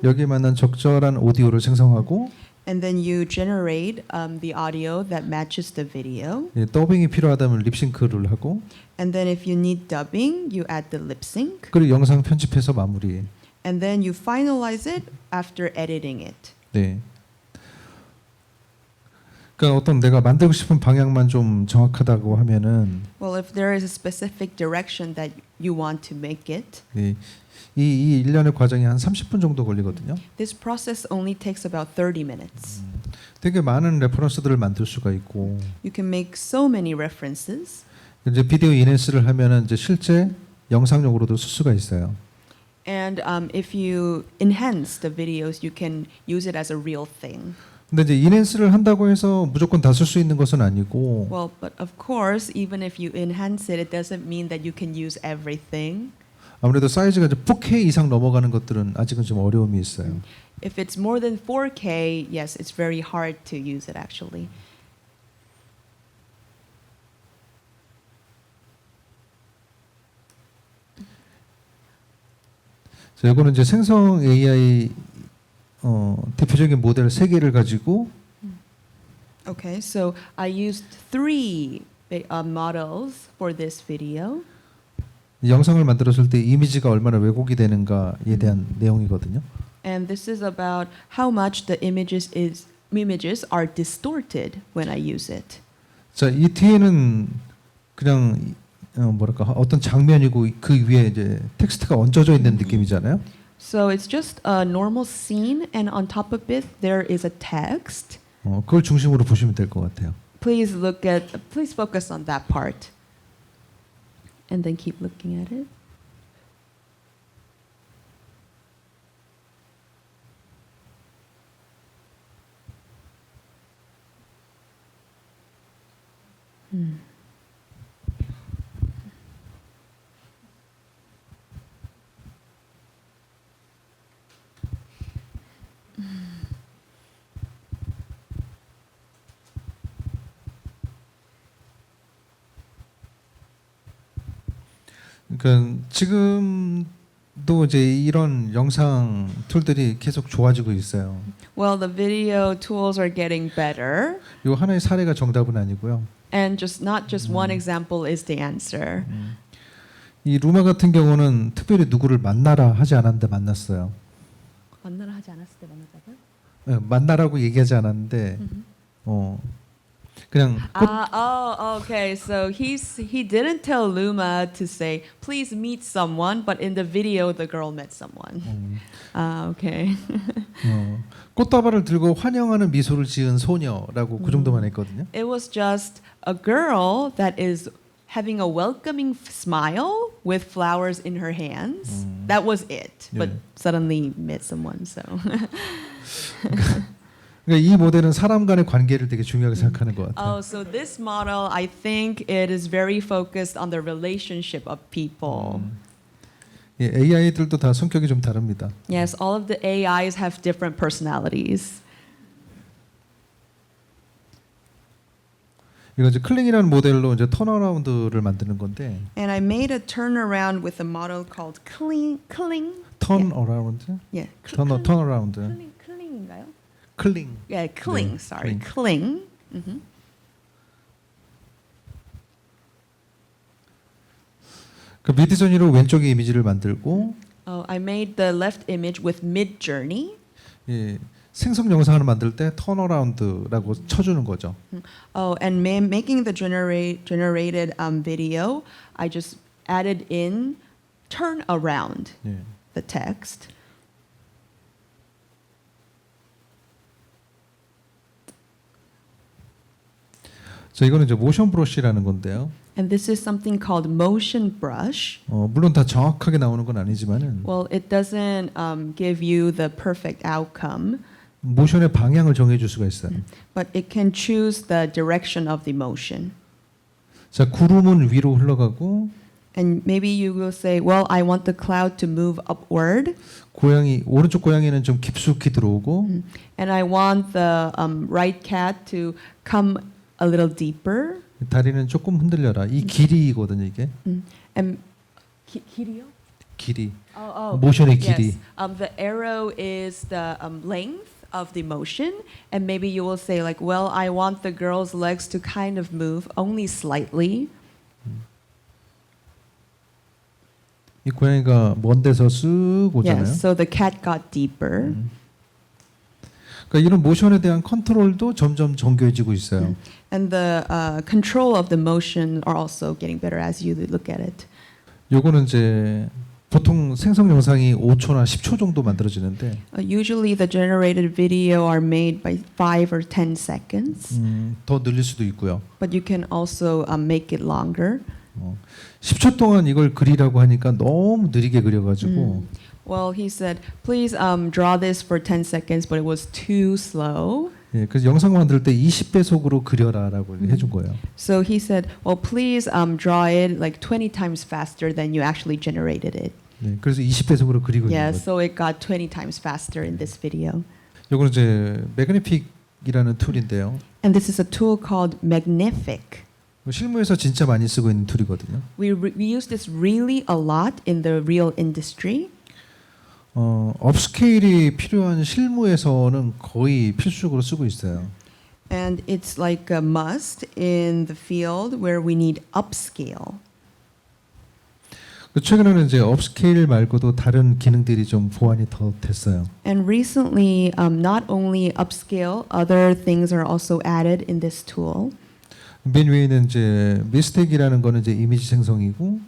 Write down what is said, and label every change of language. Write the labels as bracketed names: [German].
[Korean] 여기에 맞는 적절한 오디오를 생성하고, [English] and then you generate the audio that matches the video. [Korean] 예, 더빙이 필요하다면 립싱크를 하고, [English] And then if you need dubbing, you add the lip sync, [Korean] 그리고 영상 편집해서 마무리. [English] and then you finalize it after editing it. [Korean] 네. 그러니까 어떤 내가 만들고 싶은 방향만 좀 정확하다고 하면은, [English] Well, if there is a specific direction that you want to make it, [Korean] 네, 이 일련의 과정이 한 30분 정도 걸리거든요. [English] this process only takes about 30 minutes. [Korean] 되게 많은 레퍼런스들을 만들 수가 있고, [English] You can make so many references. [Korean] 이제 비디오 인핸스를 하면은 이제 실제 영상용으로도 쓸 수가 있어요. [English] And if you enhance the videos, you can use it as a real thing. [Korean] 근데 이제 인핸스를 한다고 해서 무조건 다 쓸 수 있는 것은 아니고, [English] Well, but of course, even if you enhance it, it doesn't mean that you can use everything. [Korean] 아무래도 사이즈가 이제 4K 이상 넘어가는 것들은 아직은 좀 어려움이 있어요. [English] If it's more than 4K, yes, it's very hard to use it actually. [Korean] 자, 이거는 이제 생성 AI 대표적인 모델 3개를 가지고 [English] Okay, so I used 3 models for this video. [Korean] 영상을 만들었을 때 이미지가 얼마나 왜곡이 되는가에 대한 내용이거든요. [English] And this is about how much the images are distorted when I use it. [Korean] 자, 이 뒤에는 그냥 뭐랄까 어떤 장면이고 그 위에 이제 텍스트가 얹어져 있는 느낌이잖아요. [English] So it's just a normal scene, and on top of it there is a text. [Korean] 그걸 중심으로 보시면 될 것 같아요. [English] Please focus on that part, and then keep looking at it. [Korean] 그러니까 지금도 이제 이런 영상 툴들이 계속 좋아지고 있어요. [English] Well, the video tools are getting better, [Korean] 이 하나의 사례가 정답은 아니고요. [English] and not just one example is the answer. [Korean] 이 루마 같은 경우는 특별히 누구를 만나라 하지 않았는데 만났어요. 만나라 하지 않았을 때 만나자고요? 네, 만나라고 얘기하지 않았는데 그냥 [English] Okay. So he didn't tell Luma to say please meet someone, but in the video the girl met someone. Okay. [Korean] 꽃다발을 들고 환영하는 미소를 지은 소녀라고 그 정도만 했거든요. [English] It was just a girl that is having a welcoming smile with flowers in her hands. That was it. But Yeah. suddenly met someone. So. [Korean] 그러니까 이 모델은 사람 간의 관계를 되게 중요하게 생각하는 것 같아요. [English] Oh, so this model, I think it is very focused on the relationship of people. [Korean] 예, AI들도 다 성격이 좀 다릅니다. [English] Yes, all of the AIs have different personalities. [Korean] 이거 이제 클링이라는 모델로 이제 턴어라운드를 만드는 건데 [English] And I made a turnaround with a model called Kling. [Korean] 턴어라운드, [English] Yeah. [Korean] 턴어라운드, Kling인가요? 클링. [English] Yeah, Kling. [Korean] 네, [English] Sorry, Kling. Kling. [Korean] 그 미드저니로 왼쪽에 이미지를 만들고 [English] Oh, I made the left image with Midjourney. [Korean] 예, 생성 영상을 만들 때 턴어라운드라고 쳐주는 거죠. [English] Oh, and making the generated video, I just added in turn around [Korean] 예. [English] the text. [Korean] 자, 이거는 이제 모션 브러쉬라는 건데요. [English] And this is something called motion brush. [Korean] 물론 다 정확하게 나오는 건 아니지만은 [English] Well, it doesn't give you the perfect outcome, [Korean] 모션의 방향을 정해줄 수가 있어요. [English] but it can choose the direction of the motion. [Korean] 자, 구름은 위로 흘러가고 [English] And maybe you will say, well, I want the cloud to move upward, [Korean] 고양이 오른쪽 고양이는 좀 깊숙이 들어오고 [English] and I want the right cat to come a little deeper. [Korean] 다리는 조금 흔들려라. 이 길이거든요, 이게. [English] And [Korean] 길이요? 길이. [English] yes. [Korean] 모션의 길이. [English] The arrow is the length of the motion, and maybe you will say like, well, I want the girl's legs to kind of move only slightly. [Korean] 이 고양이가 먼 데서 쓱 오잖아요. [English] Yes, so the cat got deeper. [Korean] 그러니까 이런 모션에 대한 컨트롤도 점점 정교해지고 있어요. [English] And the control of the motion are also getting better as you look at it. [Korean] 요거는 이제 보통 생성 영상이 5초나 10초 정도 만들어지는데 [English] Usually the generated video are made by 5 or 10 seconds, [Korean] 더 늘릴 수도 있고요. [English] but you can also make it longer. [Korean] 10초 동안 이걸 그리라고 하니까 너무 느리게 그려가지고 [English] Well, he said, please draw this for 10 seconds, but it was too slow. [Korean] 예, 그래서 영상 만들 때 20배속으로 그려라라고 해준 거예요. [English] So he said, well, please draw it like 20 times faster than you actually generated it. [Korean] 네, 그래서 20배속으로 그리고 있는 [English] Yeah, [Korean] 거죠. [English] so it got 20 times faster in this video. [Korean] 이거는 이제 매그니픽이라는 툴인데요. [English] And this is a tool called Magnific. [Korean] 실무에서 진짜 많이 쓰고 있는 툴이거든요. [English] We use this really a lot in the real industry. [Korean] 업스케일이 필요한 실무에서는 거의 필수적으로 쓰고 있어요. [English] And it's like a must in the field where we need upscale. [Korean] 최근에는 이제 업스케일 말고도 다른 기능들이 좀 보완이 더 됐어요. [English] And recently, not only upscale, other things are also added in this tool. [Korean] 맨 위에는 이제 미스텍이라는 거는 이제 이미지 생성이고,